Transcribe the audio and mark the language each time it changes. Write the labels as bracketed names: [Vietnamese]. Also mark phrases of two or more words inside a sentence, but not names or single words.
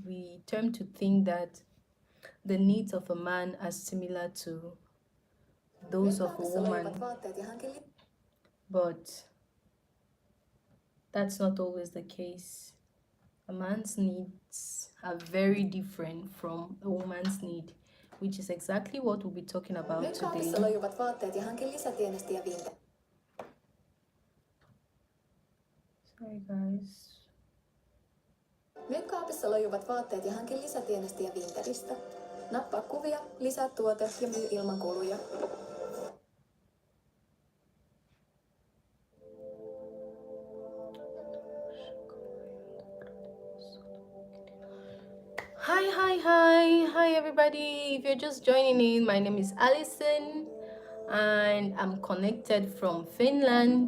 [English] We tend to think that the needs of a man are similar to those of a woman, but that's not always the case. A man's needs are very different from a woman's need, which is exactly what we'll be talking about today. Sorry guys. [Finnish] Myykaapissa lojuvat vaatteet ja hankin lisätienestiä Vinteristä. Nappaa kuvia, lisää tuote ja myy ilman kuluja. [English] Hi everybody. If you're just joining in, my name is Alison and I'm connected from Finland.